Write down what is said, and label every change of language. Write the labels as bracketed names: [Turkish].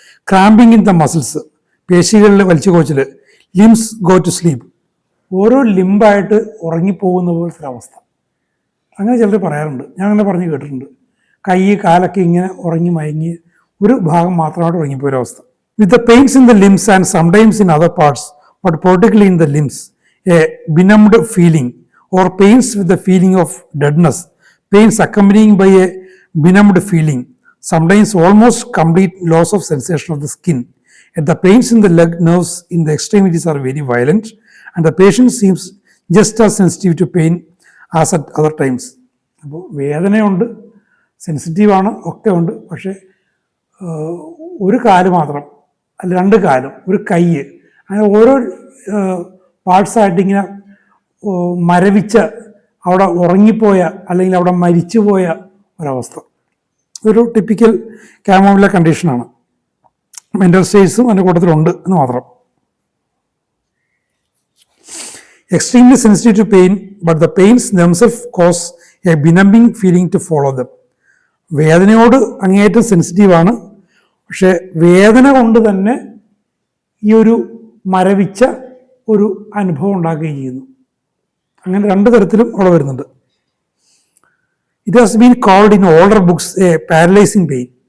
[English] cramping in the muscles, [Malayalam] പേശികളിൽ വലിച്ചു കോച്ചിൽ. [English] limbs go to sleep, [Malayalam] ഓരോ ലിംബായിട്ട് ഉറങ്ങിപ്പോകുന്ന പോലത്തെ ഒരവസ്ഥ. അങ്ങനെ ചിലർ പറയാറുണ്ട്, ഞാൻ അങ്ങനെ പറഞ്ഞ് കേട്ടിട്ടുണ്ട്. കൈ കാലൊക്കെ ഇങ്ങനെ ഉറങ്ങി മയങ്ങി ഒരു ഭാഗം മാത്രമായിട്ട് ഉറങ്ങിപ്പോയൊരവസ്ഥ. [English] With the pains in the limbs and sometimes in other parts, but particularly in the limbs, a benumbed feeling or pains with the feeling of deadness, pains accompanying by a benumbed feeling, sometimes almost complete loss of sensation of the skin. And the pains in the leg nerves in the extremities are very violent and the patient seems just as sensitive to pain as at other times. [Malayalam] അപ്പോൾ വേദനയുണ്ട്, സെൻസിറ്റീവാണ്, ഒക്കെ ഉണ്ട്. പക്ഷേ ഒരു കാല് മാത്രം, അല്ല രണ്ട് കാലും, ഒരു കൈ, അങ്ങനെ ഓരോ പാർട്സായിട്ട് ഇങ്ങനെ മരവിച്ച, അവിടെ ഉറങ്ങിപ്പോയ അല്ലെങ്കിൽ അവിടെ മരിച്ചുപോയ ഒരവസ്ഥ. ഒരു ടിപ്പിക്കൽ കാമോമില കണ്ടീഷനാണ്. മെൻ്റൽ സ്റ്റേറ്റ്സും അതിൻ്റെ കൂട്ടത്തിലുണ്ട് എന്ന് മാത്രം. [English] Extremely sensitive to pain, but the pains themselves cause a benumbing feeling to follow them. [Malayalam] വേദനയോട് അങ്ങേയറ്റം സെൻസിറ്റീവാണ്. പക്ഷേ വേദന കൊണ്ട് തന്നെ ഈ ഒരു മരവിച്ച ഒരു അനുഭവം ഉണ്ടാക്കുകയും ചെയ്യുന്നു. അങ്ങനെ രണ്ട് തരത്തിലും അവിടെ വരുന്നുണ്ട്. [English] It has been called in older books a paralysing pain.